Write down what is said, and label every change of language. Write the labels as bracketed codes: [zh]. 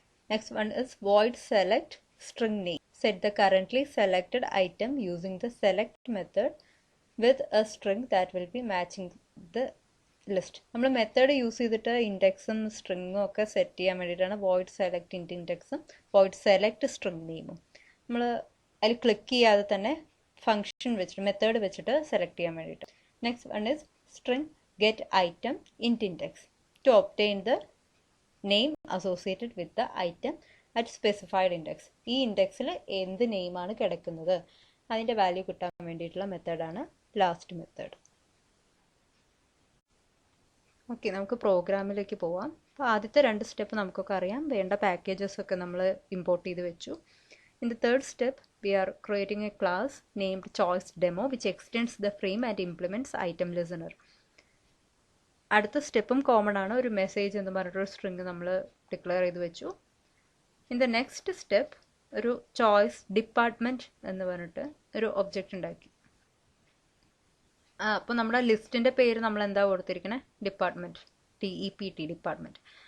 [en] Next one is void select string name set the currently selected item using the select method with a string that will be matching the list. [ml] നമ്മൾ method use ചെയ്തിട്ട് ഇൻഡെക്സും സ്ട്രിങ്ങും ഒക്കെ set ചെയ്യാൻ വേണ്ടിയിട്ടാണ് void select ഇൻറ്റ് ഇൻഡെക്സും void select string നെയിമും. നമ്മൾ അതിൽ click ചെയ്യാതെ തന്നെ ഫംഗ്ഷൻ വെച്ചിട്ട് മെത്തേഡ് വെച്ചിട്ട് സെലക്ട് ചെയ്യാൻ വേണ്ടിയിട്ട്. [en] Next one is string get item int index to obtain the name associated with the item at specified index. [ml] ഈ ഇൻഡെക്സിൽ എന്ത് നെയിമാണ് കിടക്കുന്നത് അതിൻ്റെ വാല്യൂ കിട്ടാൻ വേണ്ടിയിട്ടുള്ള മെത്തേഡാണ് ലാസ്റ്റ് മെത്തേഡ്. ഓക്കെ, നമുക്ക് പ്രോഗ്രാമിലേക്ക് പോവാം. അപ്പോൾ ആദ്യത്തെ 2 സ്റ്റെപ്പ് നമുക്കൊക്കെ അറിയാം, വേണ്ട പാക്കേജസ് ഒക്കെ നമ്മൾ ഇമ്പോർട്ട് ചെയ്ത് വെച്ചു. [en] In the third step, we are creating a class named choice demo which extends the frame and implements item listener. [ml] അടുത്ത സ്റ്റെപ്പും കോമൺ ആണ്, ഒരു മെസ്സേജ് എന്ന് പറഞ്ഞിട്ടൊരു സ്ട്രിങ് നമ്മൾ ഡിക്ലെയർ ചെയ്ത് വെച്ചു. [en] in the next step [ml] ഒരു ചോയ്സ് ഡിപ്പാർട്ട്മെൻറ്റ് എന്ന് പറഞ്ഞിട്ട് ഒരു ഒബ്ജക്റ്റ് ഉണ്ടാക്കി. അപ്പോൾ നമ്മുടെ ലിസ്റ്റിൻ്റെ പേര് നമ്മൾ എന്താ കൊടുത്തിരിക്കണേ, ഡിപ്പാർട്ട്മെൻറ്റ്, DEPT ഡിപ്പാർട്ട്മെൻറ്റ്.